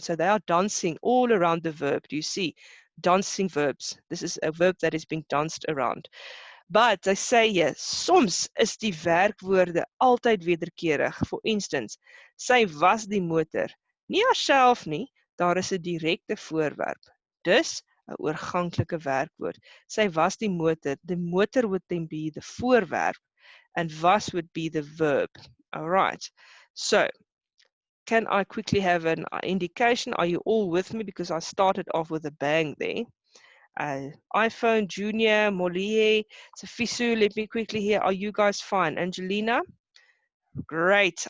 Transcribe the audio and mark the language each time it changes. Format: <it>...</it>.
<en>So they are dancing all around the verb. Do you see? Dancing verbs. This is a verb that is being danced around. But I say here,</en> <af>soms is die werkwoorde altyd wederkerig.</af> <en>For instance,</en> <af>sy was die motor. Nie haarself nie, daar is 'n direkte voorwerp. Dus 'n oorganklike werkwoord. Sy was die motor.</af> <en>The motor would then be the voorwerp, and was would be the verb. All right. So, can I quickly have an indication? Are you all with me? Because I started off with a bang there. iPhone, Junior, Molie, Safisu, let me quickly hear. Are you guys fine? Angelina? Great.</en>